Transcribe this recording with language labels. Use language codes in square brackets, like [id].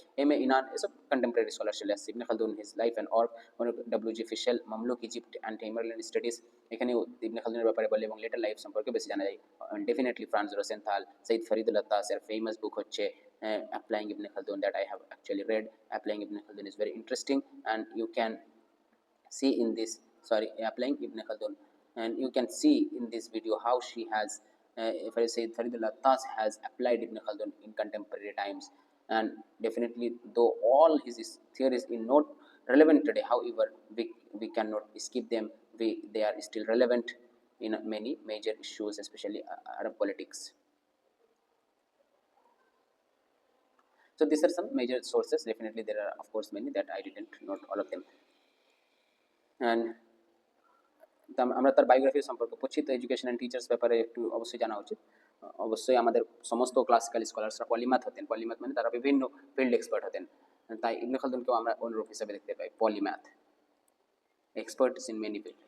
[bn] M A Inan এসব contemporary scholar চলে আসছে। ইবনে Khaldun, his life and work, W G ফিশেল, Mamluk Egypt and Himalayan studies, এখানেও ইবনে খালদুনের ব্যাপারে বলে এবং লেটার লাইফ সম্পর্কে বেশি জানা যায়। Definitely France রোসেনথাল, Syed Faridul আত্তাসের famous বুক হচ্ছে applying ibn Khaldun, [en] That I have actually read. Applying Ibn Khaldun is very interesting, and you can see in this, sorry, Applying Ibn Khaldun, and you can see in this video how she has, if I say Faridul Attas has applied Ibn Khaldun in contemporary times. And definitely, though all his theories are not relevant today, however, we cannot skip them. They are still relevant in many major issues, especially Arab politics. So these are some major sources. Definitely there are of course many that I didn't note all of them. [bn] And আমরা তার biography সম্পর্কে পড়ছি, তো education and teachers ব্যাপারে একটু অবশ্যই জানা উচিত। অবশ্যই আমাদের সমস্ত ক্লাসিক্যাল স্কলার্সরা পলিম্যাথ হতেন। পলিম্যাথ মানে তারা বিভিন্ন ফিল্ড এক্সপার্ট হতেন, তাই ইবনে খালদুনকেও আমরা অনুরূপ হিসেবে দেখতে পাই, polymath, [en] Experts in many field.